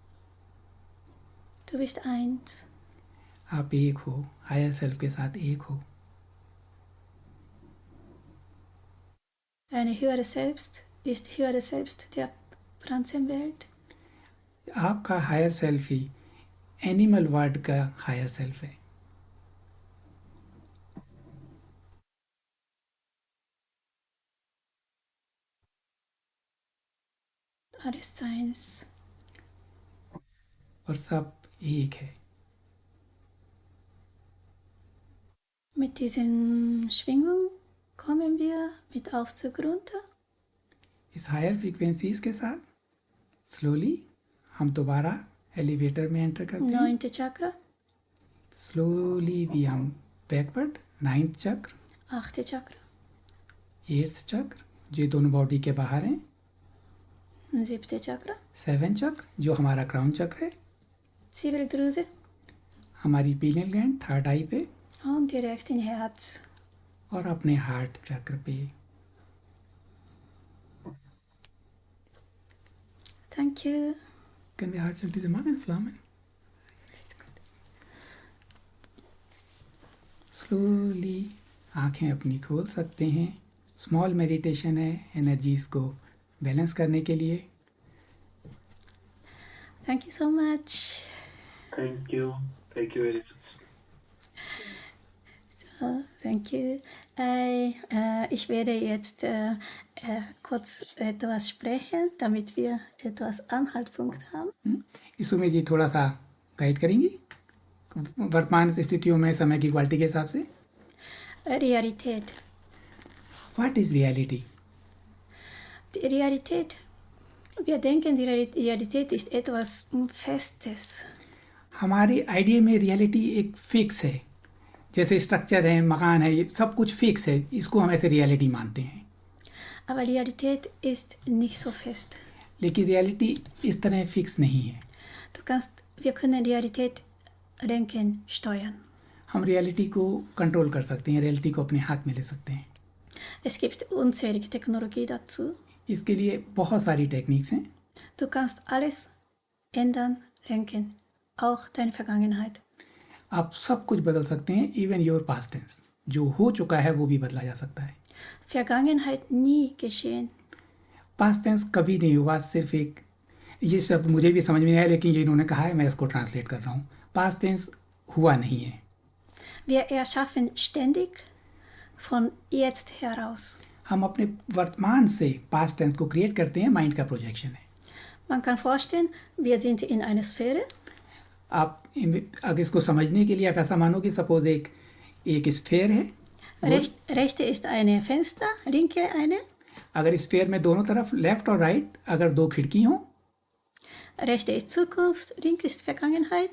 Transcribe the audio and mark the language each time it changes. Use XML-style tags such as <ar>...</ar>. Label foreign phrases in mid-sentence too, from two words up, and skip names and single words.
<de>Du bist eins.</de> <hi>आप एक हो,</hi> <en>higher self</en> <hi>के साथ एक हो।</hi> <de>Deine höhere Selbst ist höhere Selbst der Pflanzenwelt.</de> <hi>आपका</hi> <en>higher self</en> <hi>ही</hi> <en>animal world</en> <hi>का</hi> <en>higher self</en> <hi>है।</hi> <de>Alles Seins.</de> <hi>और सब एक है।</hi> <de>Mit diesen Schwingungen kommen wir mit Aufzug runter.</de> <hi>इस</hi> <en>higher frequencies</en> <hi>के साथ स्लोली हम दोबारा एलिवेटर में एंटर करते हैं।</hi> <de>9. Chakra,</de> <hi>स्लोली भी हम बैकवर्ड 9th चक्र,</hi> <de>8. Chakra,</de> <hi>8th चक्र, जो दोनों बॉडी के बाहर हैं।</hi> <de>siebte Chakra,</de> <hi>7 चक्र जो हमारा क्राउन चक्र है,</hi> <de>Zirbeldrüse</de> <hi>हमारी</hi> <en>pineal gland</en> <hi>3rd आई पे,</hi> <de>und direkt in Herz.</de> <hi>और अपने हार्ट चक्र पे.</hi> <en>Thank you.</en> <de>Können wir halt diese Magen flammen?</de> <hi>स्लोली आँखें अपनी खोल सकते हैं.</hi> <en>small meditation</en> <hi>है एनर्जीज को बैलेंस करने के लिए.</hi> <en>Thank you so much. Thank you very much. So, thank you.</en> <de>Ich werde jetzt kurz etwas sprechen, damit wir etwas Anhaltspunkt haben.</de> <hi>इसमें जी थोड़ा सा गाइड करेंगी वर्तमान स्थितियों में समय की क्वालिटी के हिसाब से.</hi> <de>Realität.</de> <en>What is reality?</en> <de>Die Realität. Wir denken, die Realität ist etwas Festes.</de> <hi>हमारे आइडिया में रियलिटी एक फिक्स है, जैसे स्ट्रक्चर है, मकान है, ये सब कुछ फिक्स है, इसको हम ऐसे रियलिटी मानते हैं.</hi> <de>Aber Realität ist nicht so fest.</de> <hi>लेकिन रियलिटी इस तरह फिक्स नहीं है.</hi> <de>Wir können Realität lenken, steuern.</de> <hi>हम रियलिटी को कंट्रोल कर सकते हैं, रियलिटी को अपने हाथ में ले सकते हैं.</hi> <de>Es gibt unzählige Technologie dazu.</de> <hi>इसके लिए बहुत सारी टेक्निक्स हैं.</hi> <de>Du kannst alles ändern, lenken, auch deine Vergangenheit.</de> <hi>आप सब कुछ बदल सकते हैं,</hi> <en>even your past tense.</en> <hi>जो हो चुका है वो भी बदला जा सकता है.</hi> <de>Vergangenheit nie geschehen.</de> <en>past tense</en> <hi>कभी नहीं हुआ, सिर्फ एक, ये सब मुझे भी समझ में नहीं आया, लेकिन ये इन्होंने कहा है, मैं इसको ट्रांसलेट कर रहा हूँ.</hi> <en>past tense</en> <hi>हुआ नहीं है.</hi> <de>Wir erschaffen ständig von jetzt heraus.</de> <hi>हम अपने वर्तमान से</hi> <en>past tense</en> <hi>को क्रिएट करते हैं, माइंड का प्रोजेक्शन है.</hi> <de>Man kann vorstellen, wir sind in einer Sphäre.</de> <hi>आप अगर इसको समझने के लिए आप ऐसा मानो कि सपोज एक स्फेयर है.</hi> <de>Rechte ist eine Fenster, linke eine.</de> <hi>अगर स्फेयर में दोनों तरफ लेफ्ट और राइट अगर दो खिड़की हों,</hi> <de>Rechte ist Zukunft, linke ist Vergangenheit.</de>